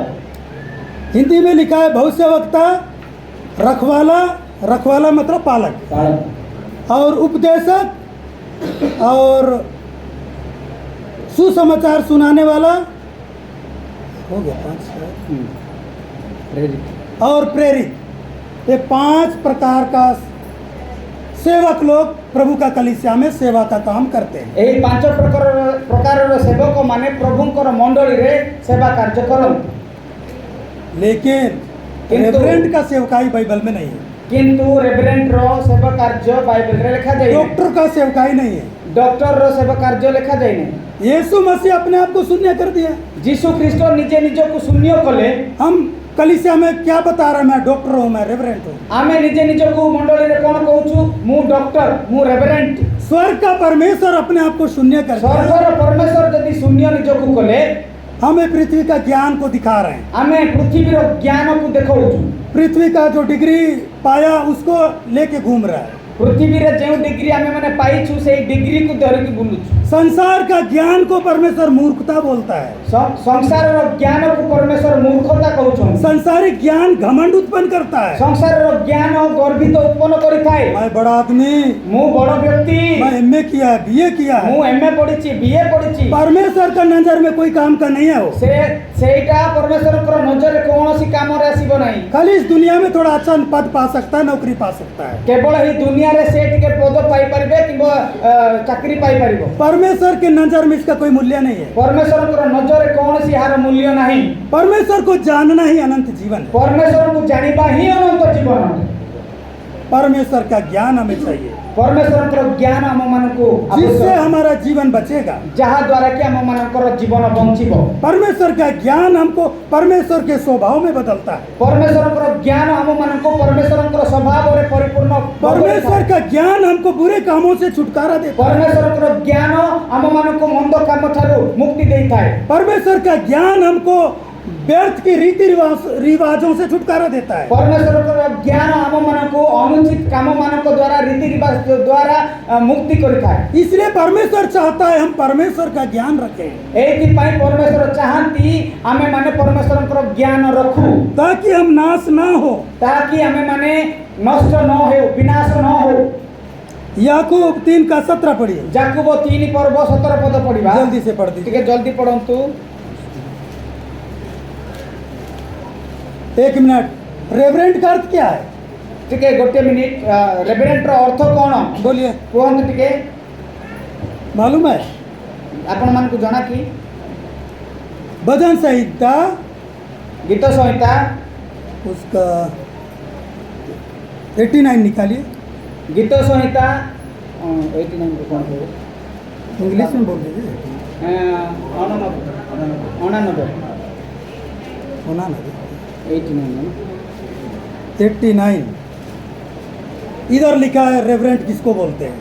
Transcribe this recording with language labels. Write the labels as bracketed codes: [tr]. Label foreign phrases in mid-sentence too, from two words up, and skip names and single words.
[hi] हिंदी में लिखा है भविष्यवक्ता, रखवाला, रखवाला मतलब पालक, और उपदेशक और सुसमाचार सुनाने वाला। हो गया 5। प्रेरित और प्रेरित। ये 5 प्रकार का सेवक लोग प्रभु का कलीसिया में सेवा का काम करते हैं। [or] ଏହି ପାଞ୍ଚ ପ୍ରକାରର ସେବକ ମାନେ ପ୍ରଭୁଙ୍କର ମଣ୍ଡଳୀରେ ସେବା କାର୍ଯ୍ୟ କରନ୍ତି। [hi] लेकिन किंतु- रेवरेंट का सेवकाई बाइबल में नहीं है, [or] କିନ୍ତୁ ରେଭରେଣ୍ଡର ସେବା କାର୍ଯ୍ୟ ବାଇବେଲରେ ଲେଖାଯାଇନାହିଁ। [hi] डॉक्टर का सेवकाई नहीं है। [or] ଡକ୍ଟରର ସେବା କାର୍ଯ୍ୟ ଲେଖାଯାଇନାହିଁ। [hi] यीशु मसीह अपने आप को शून्य कर दिया। [or] ଯୀଶୁ ଖ୍ରୀଷ୍ଟ ନିଜେ ନିଜକୁ ଶୂନ୍ୟ କଲେ। [hi] हम कलीसिया में क्या बता रहे हैं, मैं डॉक्टर हूँ, मैं रेवरेंट हूँ। [or] ଆମେ ନିଜେ ନିଜକୁ ମଣ୍ଡଳୀରେ କ'ଣ କହୁଛୁ? ମୁଁ ଡକ୍ଟର, ମୁଁ ରେଭରେଣ୍ଡ। [hi] स्वर्ग का परमेश्वर अपने आप को शून्य कर दिया। [or] ସ୍ୱର୍ଗର ପରମେଶ୍ୱର ଯଦି ଶୂନ୍ୟ ନିଜକୁ କଲେ, [hi] हमें पृथ्वी का ज्ञान को दिखा रहे हैं। [or] ଆମେ ପୃଥିବୀର ଜ୍ଞାନକୁ ଦେଖାଉଛୁ। [hi] पृथ्वी का जो डिग्री पाया उसको लेके घूम रहा है। [or] ପୃଥିବୀରେ ଯେଉଁ ଡିଗ୍ରୀ ଆମେ ମାନେ ପାଇଛୁ ସେଇ ଡିଗ୍ରୀକୁ ଧରିକି ବୁଲୁଛୁ। [hi] संसार का ज्ञान को परमेश्वर मूर्खता बोलता है। [or] ସଂସାରର ଜ୍ଞାନକୁ ପରମେଶ୍ୱର ମୂର୍ଖତା କହୁଛନ୍ତି। [hi] संसारिक ज्ञान घमंड उत्पन्न करता है। [or] ସଂସାରର ଜ୍ଞାନ ଗର୍ବିତ ଉତ୍ପନ୍ନ କରିଥାଏ। [hi] मैं बड़ा आदमी, [or] ମୁଁ ବଡ଼ ବ୍ୟକ୍ତି, [hi] मैं एमए किया है, बीए किया है। [or] ମୁଁ ଏମଏ ପଢିଛି, ବିଏ ପଢିଛି। [hi] परमेश्वर का नजर में कोई काम का नहीं है वो। [or] ସେଇଟା ପରମେଶ୍ୱରଙ୍କର ନଜରରେ କୌଣସି କାମରେ ଆସିବ ନାହିଁ। [hi] खाली इस दुनिया में थोड़ा अच्छा पद पा सकता है, नौकरी पा सकता है। [or] କେବଳ ଏହି ଦୁନିଆରେ ସେ ଟିକେ ପଦ ପାଇପାରିବେ କିମ୍ବା ଚାକିରି ପାଇପାରିବ। [hi] परमेश्वर के नजर में इसका कोई मूल्य नहीं है। [or] ପରମେଶ୍ୱରଙ୍କର ନଜରରେ କୌଣସି ଏହାର ମୂଲ୍ୟ ନାହିଁ। [hi] परमेश्वर को जानना ही अनंत जीवन है। [or] ପରମେଶ୍ୱରଙ୍କୁ ଜାଣିବା ହିଁ ଅନନ୍ତ ଜୀବନ। [hi] परमेश्वर का ज्ञान हमें चाहिए, [or] ପରମେଶ୍ୱରଙ୍କର ଜ୍ଞାନ ଆମମାନଙ୍କୁ [hi] जिससे हमारा जीवन बचेगा। [or] ଯାହା ଦ୍ୱାରା କି ଆମମାନଙ୍କର ଜୀବନ ବଞ୍ଚିବ। [hi] परमेश्वर का ज्ञान हमको परमेश्वर के स्वभाव में बदलता है। [or] ପରମେଶ୍ୱରଙ୍କର ଜ୍ଞାନ ଆମମାନଙ୍କୁ ପରମେଶ୍ୱରଙ୍କର ସ୍ୱଭାବରେ ପରିପୂର୍ଣ୍ଣ [hi] परमेश्वर का ज्ञान हमको बुरे कामों से छुटकारा देता है। [or] ପରମେଶ୍ୱରଙ୍କର ଜ୍ଞାନ ଆମମାନଙ୍କୁ ମନ୍ଦ କାମ ଠାରୁ ମୁକ୍ତି ଦେଇଥାଏ। [hi] परमेश्वर का ज्ञान हमको व्यर्थ की रीति रिवाजों से छुटकारा देता है। [or] ପରମେଶ୍ୱରଙ୍କର ଜ୍ଞାନ ଆମମାନଙ୍କୁ ଅନୁଚିତ କାମମାନଙ୍କ ଦ୍ୱାରା ରୀତି ରିବାଜ ଦ୍ୱାରା ମୁକ୍ତି କରିଥାଏ। [hi] इसलिए परमेश्वर चाहता है हम परमेश्वर का ज्ञान रखें, [or] ଏଇଥିପାଇଁ ପରମେଶ୍ୱର ଚାହାନ୍ତି ଆମେମାନେ ପରମେଶ୍ୱରଙ୍କର ଜ୍ଞାନ ରଖୁ, [hi] ताकि हम नाश ना हो। [or] ତାକି ଆମେମାନେ ନଷ୍ଟ ନ ହେଉ, ବିନାଶ ନ ହେଉ। [hi] याकूब 3:17 पढ़िए, [or] ଯାକୁବ 3 ପର୍ବ 17 ପଦ ପଢିବା। [hi] जल्दी से पढ़ दीजिए। [or] ଟିକେ ଜଲ୍ଦି ପଢନ୍ତୁ। [hi] 1 मिनट। रेवरेंट का अर्थ क्या है? [or] ଟିକେ ଗୋଟେ ମିନିଟ୍। ରେଭରେଣ୍ଡର ଅର୍ଥ କ'ଣ [hi] बोलिए, [or] କୁହନ୍ତୁ ଟିକେ। [hi] मालूम है? [or] ଆପଣମାନଙ୍କୁ ଜଣା କି? [hi] भजन संहिता [or] ଗୀତ ସଂହିତା [hi] उसका 89 निकालिए, [or] ଗୀତ ସଂହିତା 89 କ'ଣ କହିବ? [hi] इंग्लिश में बोल दीजिए। 89 इधर लिखा है रेवरेंट किसको बोलते हैं?